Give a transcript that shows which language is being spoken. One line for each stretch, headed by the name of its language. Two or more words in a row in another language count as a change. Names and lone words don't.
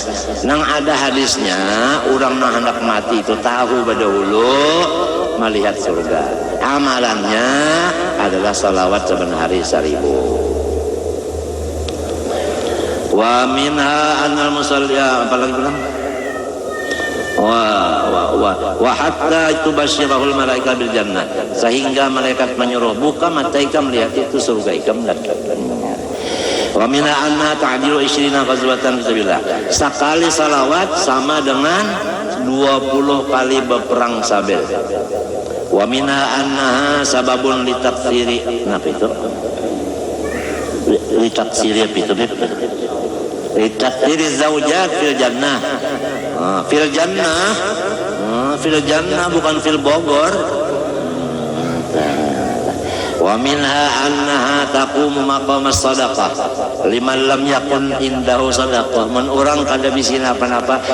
Banjar: Nang ada hadisnya, orang nang hendak mati itu tahu pada hulu melihat surga.
Indonesian: Amalannya adalah salawat saban hari 1000.
Arabic: ومنها أن المصلي
Indonesian: apalagi bilang?
Arabic: وحتى تبشره الملائكة بالجنة,
Banjar: sehingga malaikat menyuruh buka mata ikam melihat itu surga ikam dan
Arabic: ومنها أن تعدل 20 غزوة في سبيل الله.
Indonesian: Sekali salawat sama dengan 20 kali berperang sabil.
Arabic: ومنها أنها سبب لتكثير.
Indonesian: Kenapa itu? Litaktsiri apa itu?
Arabic: لتكثير زوجات في الجنة. في الجنة
Indonesian: bukan fil Bogor.
Arabic: ومنها أنها تقوم مقام الصدقة لمن لم يكن عنده صدقة.
Banjar: Men urang kada bisina apa-apa